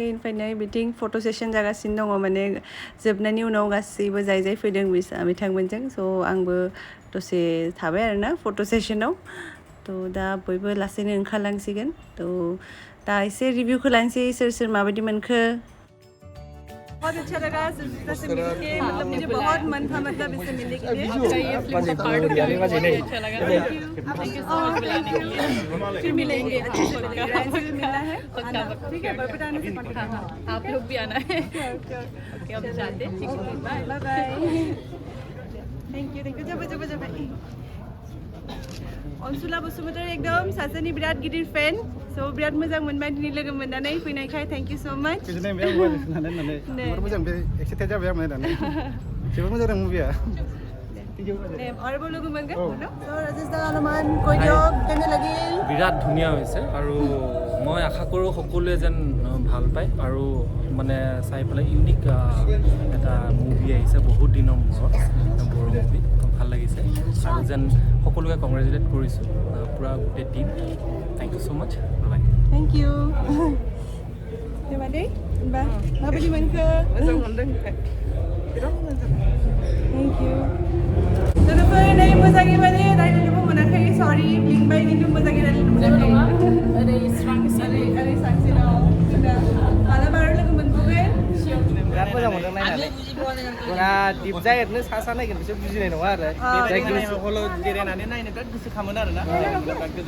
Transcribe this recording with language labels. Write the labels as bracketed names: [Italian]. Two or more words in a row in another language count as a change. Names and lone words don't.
[Bodo] ओमफ्राय नै बिथिं फट' सेसन जागासिनो दङ माने जोबनायनि उनाव गासैबो जाय जाय फैदों बिथांमोनजों स' आंबो दसे थाबाय आरोना फट' सेसनाव थ' दा बयबो लासैनो ओंखारलांसिगोन थ' दा एसे रिभिउखौ लानोसै सोर सोर माबायदि मोनखो [Hindi] बहुत अच्छा लगा सबसे मिलके मतलब मुझे बहुत मन था मतलब इससे मिलने के लिए ये फिल्म का पार्ट हो गया मुझे अच्छा लगा [English] thank you [Hindi] फिर मिलेंगे अच्छे से मिलना है ठीक है बरपटाने से आप लोग भी आना है ओके अब जाते हैं ठीक है बाय [English] bye thank you [Bodo] जाबाय अनसुला बसुमतारी एकदम सासेनि बिराद गिदिर फेन स' बिराद मोजां मोनबाय दिनै लोगो मोननानै फैनायखाय [English] thank you so much [Bodo] गोजोननाय मोनबाय आंबो होननानै जोबोर मोजां बे एक्साइटेड जाबाय आं नायनानै जोबोर मोजां मुभिया आरोबाव लोगो मोनगोन स' राजेश दा [Assamese] অলপমান কৈ দিয়ক কেনে লাগিল বিৰাট ধুনীয়া হৈছে আৰু মই আশা কৰোঁ সকলোৱে যেন ভাল পায় আৰু মানে চাই পেলাই ইউনিক এটা মুভি আহিছে বহুত দিনৰ মূৰত বড়ো মুভি ভাল লাগিছে আৰু যেন সকলোকে কংগ্ৰেচুলেট কৰিছোঁ পূৰা গোটেই টিম [English] thank you so much [Assamese] বাই [English] thank you [Bodo] Diphu Mbak माबायदि मोनखो मोजां मोनदों बिराद मोजां [English] thank you [Bodo] लोगोफोर नै मोजाङै माने रायज्लायनोबो मोनाखै सरि लिंबाय खिन्थु मोजाङै रायज्लायनो मोनाखै ओरै सांसिनाव मालाबा आरो लोगो मोनबावगोन बिराद मोजां मोनदों नायनानै जोंहा दिपजा एरनो सा नायगोन बिसोर बुजिनाय नङा आरो हलाव जिरायनानै नायनो बिराद गोसो खामोन आरोना बिराद गोजोनबाय